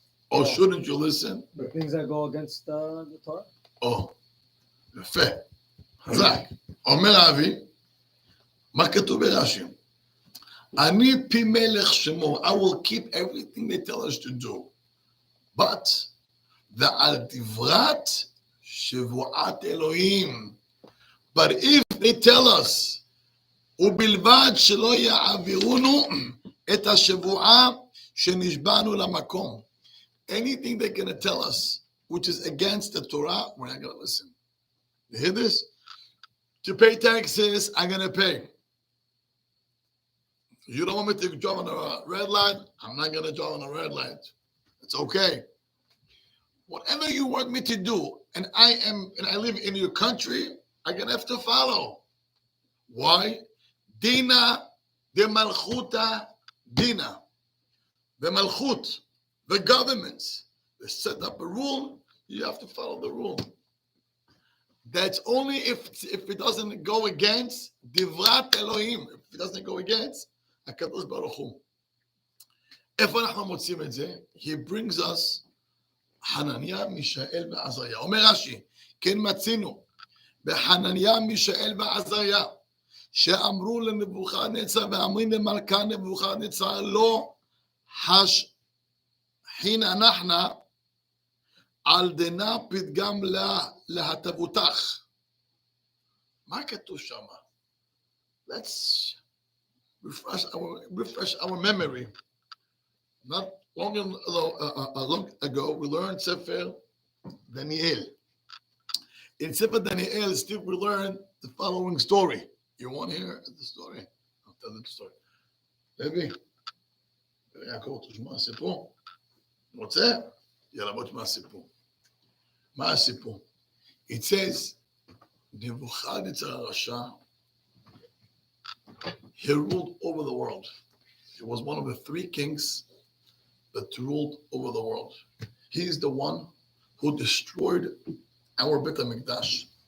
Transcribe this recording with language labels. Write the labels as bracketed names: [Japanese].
[English] Or No. shouldn't you listen? The things that go against the Torah. [Hebrew] Oh, יפה. חזק. אומר אבי, מה כתוב ברש"י? אני פי מלך שמו. [English] I will keep everything they tell us to do. [Hebrew] But, ועל דברת שבועת אלוהים. [English] But if they tell us, [Hebrew] ובלבד שלא יעבירונו את השבועה שנשבענו למקום. [English] Anything they're going to tell us, which is against the Torah, we're not going to listen. You hear this? To pay taxes, I'm going to pay. You don't want me to drive on a red light? I'm not going to drive on a red light. It's okay. Whatever you want me to do, and I live in your country, I'm going to have to follow. Why? [Aramaic] Dina de Malchuta Dina. [English] The Malchut, the governments, they set up a rule, you have to follow the rule. That's only if it doesn't go against Divrat Elohim, if it doesn't go against HaKadosh Baruch Hu. [Hebrew] איפה אנחנו מוצאים את זה? [English] He brings us [Hebrew] חנניה, מישאל ועזריה. אומר רש"י, כן מצינו, בחנניה, מישאל ועזריה, שאמרו לנבוכדנצר ואמרים למלכה נבוכדנצר, לא השחין אנחנו על דנה פתגם להטבותך. מה כתוב שם? [English] Let's refresh our memory. Not long ago, we learned Sefer Daniel. In Sefer Daniel, still we learned the following story. You want to hear the story? I'll tell the story. [Hebrew] Baby, יעקב, תשמע סיפור. רוצה? יאללה, בוא תשמע סיפור. מה הסיפור? [English] It says, נבוכדנצר הרשע, he ruled over the world. He was one of the three kings that ruled over the world. He is the one who destroyed our Bet HaMikdash.